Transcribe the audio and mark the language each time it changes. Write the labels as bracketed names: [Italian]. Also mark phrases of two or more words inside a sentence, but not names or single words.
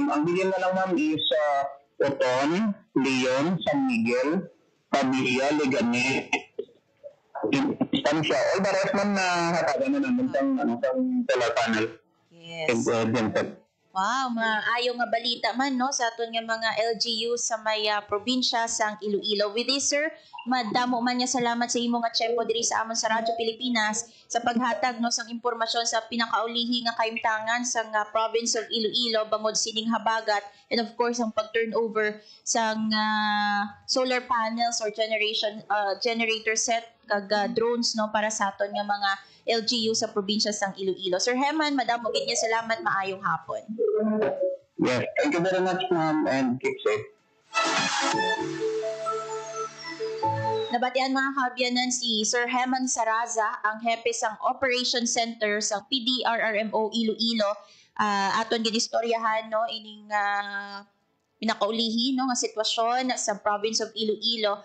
[Hiligaynon] Ang bilhin na lang ma'am is Oton, Leon, San Miguel, Pabilia, Legane, Distansya. [English] All the rest [Hiligaynon] ma'am na hatagan na namin sa [English] solar panel. Yes. [Hiligaynon] Wow, maayo nga balita man no sa aton nga mga LGU sa may probinsya sang Iloilo. [English] With this, [Hiligaynon] sir, madamo man niya salamat sa imo nga tiyempo diri sa amon sa Radyo Pilipinas sa paghatag no sang impormasyon sa pinakaulihi nga kaimtangan sang [English] province of Iloilo [Hiligaynon] bangod sining habagat, [English] and of course [Hiligaynon] ang pag-turnover sang [English] solar panels or generator set [Hiligaynon] kag drones no para sa aton nga mga LGU sa probinsya sang Iloilo. Sir Heman, madamo gid niya salamat, maayong hapon. [English] Yes, thank you very much, ma'am, and keep safe. [Hiligaynon] Nabatian mga kaabyanan si Sir Heman Saraza, ang hepe sang Operation Center sa PDRRMO Iloilo. Aton ginistoryahan no ining pinakaulihi no nga sitwasyon sa [English] province of Iloilo.